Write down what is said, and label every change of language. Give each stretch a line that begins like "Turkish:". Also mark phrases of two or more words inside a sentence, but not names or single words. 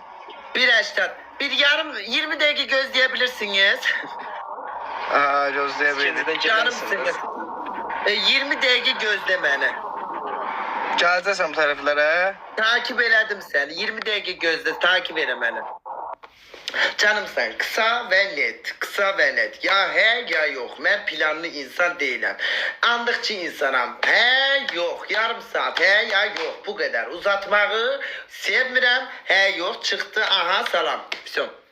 Azerbaijani: 1.80. Bir yarım 20 dəqiqə gözləyebilirsiniz. Aha, gözləyə Canım sizin. 20 dəqiqə gözlə məni. Gələcəksən bu tərəflərə. Takip elədim səni. 20 dəqiqə gözlə, takip elə məni.
Turkish: Canım sen, kısa ve net, kısa ve net. Ya he ya yok. Ben planlı insan değilim. Andıkçı insanım. He yok. Yarım saat. He ya yok. Bu kadar.
Azerbaijani: Uzatmayı sevmirəm. He yok. Çıktı. Aha salam. Son.